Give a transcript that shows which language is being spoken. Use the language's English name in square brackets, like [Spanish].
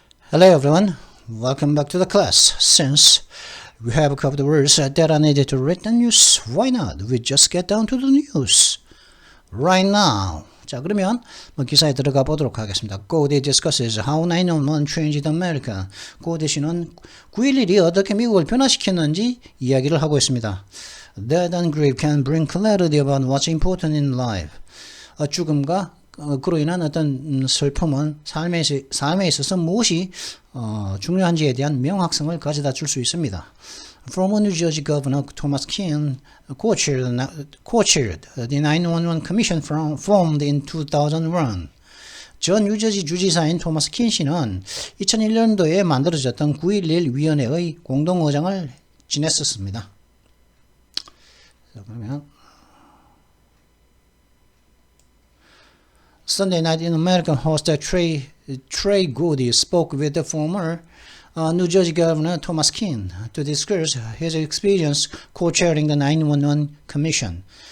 [English] Hello everyone, welcome back to the class. Since we have a couple of words that are needed to read the news, why not? We just get down to the news right now. [Korean] 자, 그러면 기사에 들어가 보도록 하겠습니다. [English] Cody discusses how 911 changed America. [Korean] Cody 씨는 9.11이 어떻게 미국을 변화시켰는지 이야기를 하고 있습니다. [English] Death and grief can bring clarity about what's important in life. [Korean] 죽음과 그로 인한 어떤 슬픔은 삶에 있어서 무엇이 중요한지에 대한 명확성을 가져다 줄 수 있습니다. [English] Former New Jersey Governor Thomas Kean co-chaired the 911 Commission formed in 2001. [Korean] 전 뉴저지 주지사인 토마스 킨 씨는 2001년도에 만들어졌던 9.11 위원회의 공동의장을 지냈었습니다. 자, 그러면 [English] Sunday night in American host Trey Gowdy spoke with the former New Jersey Governor Thomas Kean to discuss his experience co-chairing the 911 Commission.